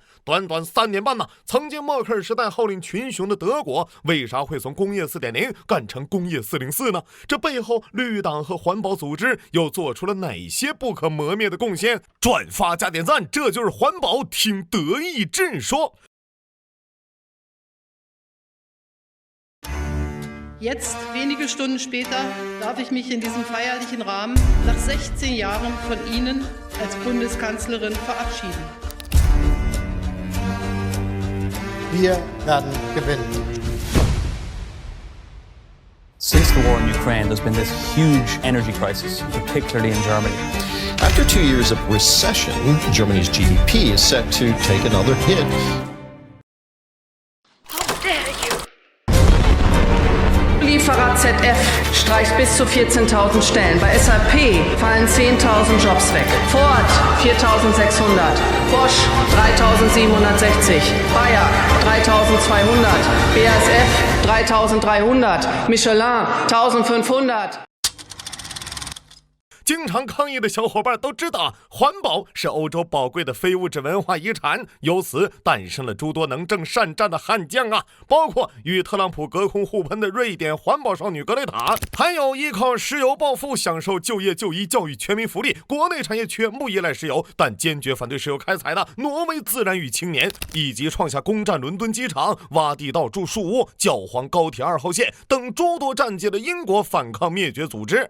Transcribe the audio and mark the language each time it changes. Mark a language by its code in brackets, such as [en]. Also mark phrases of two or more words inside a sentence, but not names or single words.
[zh] 短短3年半呢，曾经默克尔时代号令群雄的德国，为啥会从工业 4.0 干成工业404呢？这背后绿党和环保组织又做出了哪些不可磨灭的贡献？转发加点赞，这就是环保，听德意志说。 [de] Jetzt, wenige Stunden später, darf ich mich in diesem feierlichen Rahmen nach 16 Jahren von Ihnen als Bundeskanzlerin verabschieden. Wir werden gewinnen. [en] Since the war in Ukraine, there's been this huge energy crisis, particularly in Germany. After 2 years of recession, Germany's GDP is set to take another hit. [de] Lieferer ZF streicht bis zu 14.000 Stellen. Bei SAP fallen 10.000 Jobs weg. Ford 4.600. Bosch 3.760. Bayer 3.200. BASF 3.300. Michelin 1.500. [zh] 经常抗议的小伙伴都知道，环保是欧洲宝贵的非物质文化遗产，由此诞生了诸多能征善战的悍将啊，包括与特朗普隔空互喷的瑞典环保少女格雷塔，还有依靠石油暴富享受就业就医教育全民福利，国内产业全部依赖石油但坚决反对石油开采的挪威自然与青年，以及创下攻占伦敦机场、挖地道筑树屋、搅黄高铁2号线等诸多战绩的英国反抗灭绝组织。